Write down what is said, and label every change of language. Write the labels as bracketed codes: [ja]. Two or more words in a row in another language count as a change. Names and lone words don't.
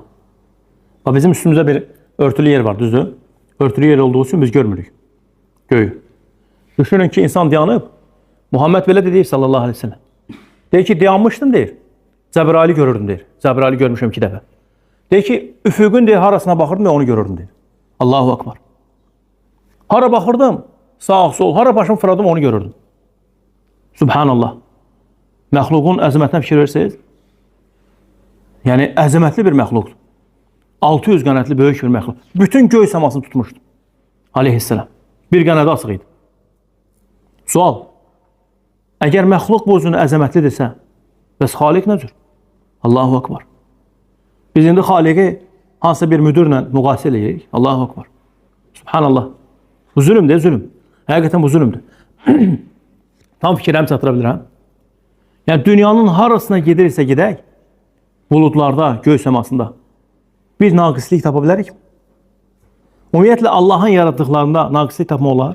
[az] Bizim üstümüzdə bir örtülü yer var, düzdür? Örtülü yer olduğu üçün biz görmürük göyü. Düşünün ki, insan dayanıb, Muhammed belə deyir [ar] صلى الله عليه وسلم. [az] Deyir ki, dayanmışdın deyir. Cəbraili görürdüm deyir. Cəbraili görmüşəm 2 dəfə. Deyir ki, üfüqün deyir, harasına baxırdım və onu görürdüm deyir. [ar] الله أكبر. [az] Hara baxırdım, sağ, sol, hara başımı fırladım, onu görürdüm. Subhanallah. Məxluqun əzəmətinə fikir verirsiniz. Yəni, əzəmətli bir məxluqdur. 600 qənətli böyük bir məxluq. Bütün göy səmasını tutmuşdu. Aleyhisselam. Bir qənədi açıq idi. Sual. Əgər məxluq bu özünü əzəmətlidirsə, bəs xaliq nə cür? [ar] الله أكبر. [az] Biz indi xaliqi hansısa bir müdürlə müqayisə eləyirik. [ar] الله أكبر. سبحان الله. [az] Bu zülümdür, zülüm. Həqiqətən bu zülümdür. Tam fikirlərimi çatıra bilirəm. Yəni, dünyanın harasına gedirsə gedək, buludlarda, göy səmasında bir naqislik tapa bilərik. Ümumiyyətlə, Allahın yaratdıqlarında naqislik tapma olar.